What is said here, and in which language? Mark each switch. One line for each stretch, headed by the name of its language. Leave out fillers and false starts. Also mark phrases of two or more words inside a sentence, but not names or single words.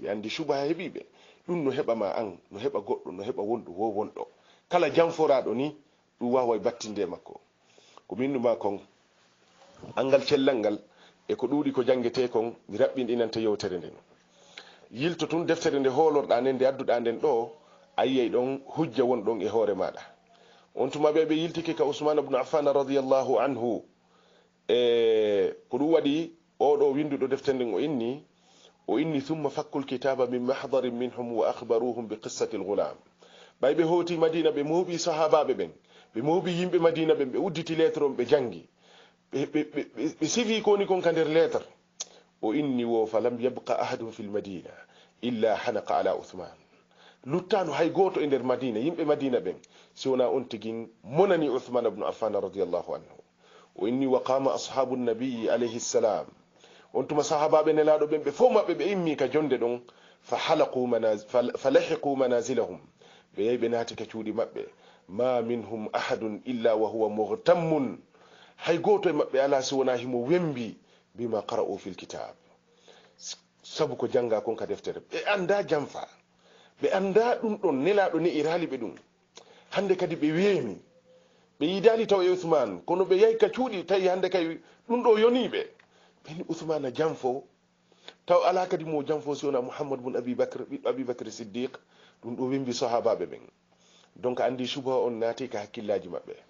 Fula: ɓe andi suba heeɓiɓe ɗum no heɓama an no heɓa goɗɗo no heɓa wonɗo wo wonɗo kala jamforaɗo ni ɗum wawa battinde makko ko minnuma kon angal cellal ngal e ko ɗuuɗi ko jangete kon mi raɓɓinɗinanta yewtere nden yilto tun deftere nde hoolorɗa nden nde adduɗa nden ɗo a yiyay ɗon hujja won ɗon e hoore maɗa on tuma ɓe yiltike ka ousmane ibnu affan
Arabic: رضي الله عنه
Fula: e ko ɗum waɗi oɗo winduɗo deftere nden o inni
Arabic: ثم فك الكتاب من محضر منهم وأخبرهم بقصة الغلام
Fula: ɓay ɓe hoti madina ɓe mooɓi sahabaɓe ɓen ɓe mooɓi yimɓe madina ɓen ɓe udditi lettre on ɓe jangi ɓe sifi koni kon ka nder lettre o inni wo
Arabic: فلم يبق أحد في المدينة إلا حنق على عثمان
Fula: luttano hay goto e nder madina yimɓe madina ɓen si wona on tigin monani uthman ibnu affan
Arabic: رضي الله عنه
Fula: o inni
Arabic: وقام أصحاب النبي عليه السلام
Fula: on tuma sahabaɓe nelaɗo ɓen ɓe fof maɓɓe ɓe immi ka jonde ɗon
Arabic: فلحقوا منازلهم
Fula: ɓe yehi ɓe naati ka cuuɗi maɓɓe
Arabic: ما منهم أحد إلا وهو مهتم
Fula: hay goto e maɓɓe ala si wona himo wembi
Arabic: بما قرءوا في الكتاب
Fula: sabu ko janga kon ka deftere ɓe anda jamfa ɓe anda ɗum ɗon nelaɗo ni irali ɓe ɗum hande kadi ɓe weemi ɓe yidali taw e ousmane kono ɓe yahi ka cuuɗi tawi hande kay ɗum ɗo yoniɓe ɓeni ousmane jamfo taw ala kadi mo jamfo si wona mouhamadou bun abibacre ɓiɗɗo abibacre siddiq ɗum ɗo wembi sahabaɓe ɓen donc andi suba on naati ka hakkillaji maɓɓe